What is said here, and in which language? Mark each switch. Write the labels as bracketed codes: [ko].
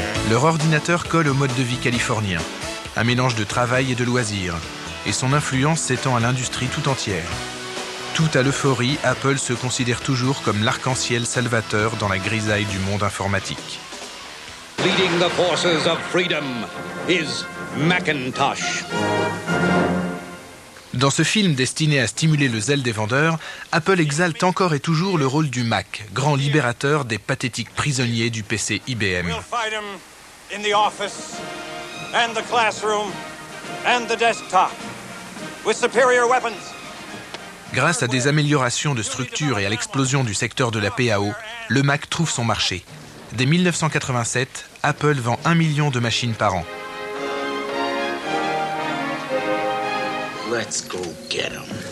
[fr] Leur ordinateur colle au mode de vie californien, un mélange de travail et de loisirs, et son influence s'étend à l'industrie tout entière. Tout à l'euphorie, Apple se considère toujours comme l'arc-en-ciel salvateur dans la grisaille du monde informatique. [en] Leading the forces of freedom is Macintosh. [fr] Dans ce film destiné à stimuler le zèle des vendeurs, Apple exalte encore et toujours le rôle du Mac, grand libérateur des pathétiques prisonniers du PC IBM. [en] In the office and the classroom and the desktop with superior weapons. [fr] Grâce à des améliorations de structure et à l'explosion du secteur de la PAO, le Mac trouve son marché. Dès 1987, Apple vend 1 million de machines par an. [en] Let's go get 'em.